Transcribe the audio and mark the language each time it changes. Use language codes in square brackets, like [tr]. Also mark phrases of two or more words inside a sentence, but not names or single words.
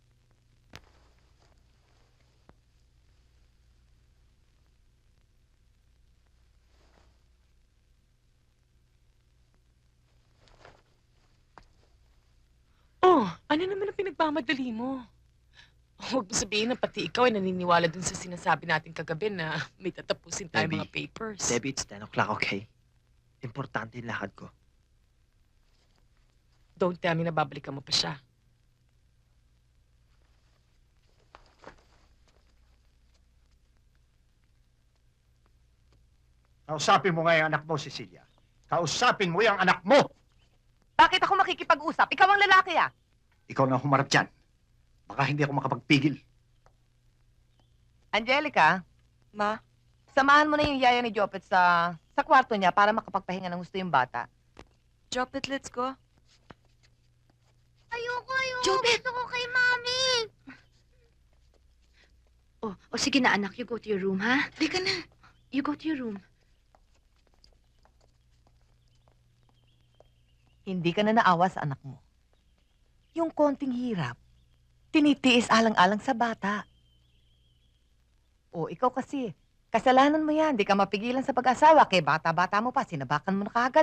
[tl] Oh, ano naman ang pinagmamadali mo? Huwag mo sabihin na pati ikaw ay naniniwala dun sa sinasabi natin kagabi na may tatapusin tayo Debbie. mga papers. [en] Debbie, it's 10 o'clock, okay? [tl] Importante yung lakad ko. [en] Don't tell me [tl] na babalikan mo pa siya. Kausapin mo nga yung anak mo, Cecilia. Kausapin mo yung anak mo! Bakit ako makikipag-usap? Ikaw ang lalaki, ah. Ikaw na humarap dyan. Baka hindi ako makapagpigil. Angelica, ma, samahan mo na yung yaya ni Jopet sa kwarto niya para makapagpahinga ng gusto yung bata. [en] Jopet, let's go. [tl] Ayoko. Jopet! Gusto ko kay Mami! Oh, sige na anak, [en] you go to your room, ha? [tl] Di ka na. [en] You go to your room. [tl] Hindi ka na naawa sa anak mo. Yung konting hirap, tinitiis alang-alang sa bata. O, ikaw kasi, kasalanan mo yan. Di ka mapigilan sa pag-asawa. Kaya bata-bata mo pa, sinabakan mo na kagad.